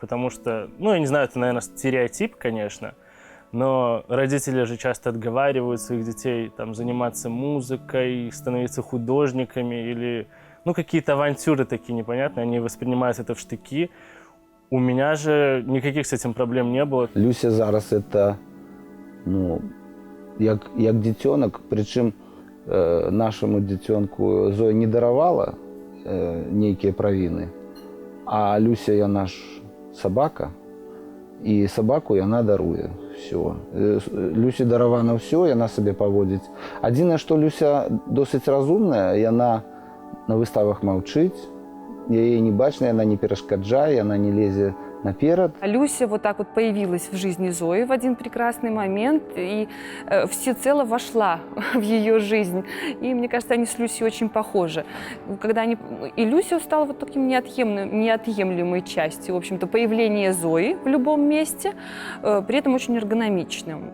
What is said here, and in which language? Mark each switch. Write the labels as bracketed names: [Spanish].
[Russian] Потому что, ну, я не знаю, это, наверное, стереотип, конечно, но родители же часто отговаривают своих детей там, заниматься музыкой, становиться художниками или ну, какие-то авантюры такие непонятные. Они воспринимают это в штыки. У меня же никаких с этим проблем не было. [Belarusian] Люся зараз это ну, як дзіцёнак, прычым нашаму дзіцёнку Зоя не даравала нейкія правіны, а Люся яна ж сабака, і сабаку яна даруе. Всё. Люсе даравана ўсё, яна сабе паводзіць. Адзінае, што Люся досыць разумная, яна на выставах маўчыць, яе не бачна, яна не перашкаджае, яна не лезе наперед. [Russian] Люся вот так вот появилась в жизни Зои в один прекрасный момент и всецело вошла в ее жизнь. И мне кажется, они с Люсей очень похожи. И Люся стала вот таким неотъемлемой частью, в общем-то, появления Зои в любом месте, при этом очень эргономичным.